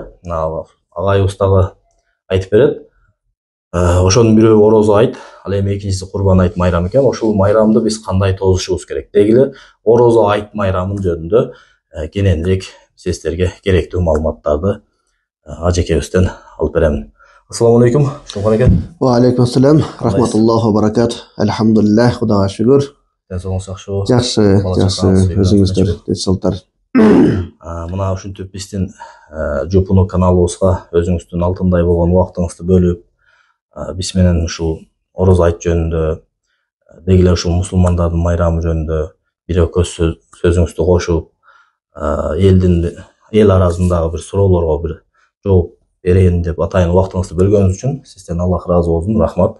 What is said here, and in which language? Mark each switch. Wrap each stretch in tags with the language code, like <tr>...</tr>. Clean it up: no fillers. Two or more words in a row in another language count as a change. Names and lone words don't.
<ky>Агайыбыз дагы айтып берет. Ошонун бирөө орозо айт, ал эми экинчиси курбан айт майрамы экен. Ошол майрамды биз кандай тозушубуз керек? Дегиле орозо айт майрамын жөнүндө кененирээк сиздерге керектүү маалыматтарды ажекебизден алып беремин.</ky> <ar>السلام عليكم,</ar> <ky>Сулхан эке.</ky> <ar>وعليكم السلام، رحمة الله وبركات.</ar> <ky>Алхамдулиллах, Кудайга шүгүр. Денсаулыгыңыз жакшыбы? Жакшы, өзүңүздөр денсаулыктар. Мына ушинтип биздин жупуну каналыбызга өзүңүздүн алтындай болгон убактыңызды бөлүп, биз менен ушул орозо айт жөнүндө, дегиле ушул мусулмандардын майрамы жөнүндө бир экөө сөзүңүздү кошуп, эл арасындагы бир суроолорго бир жооп берейин деп атайын убактыңызды бөлгөнүңүз үчүн сизден Аллах ыраазы болсун, рахмат.</ky>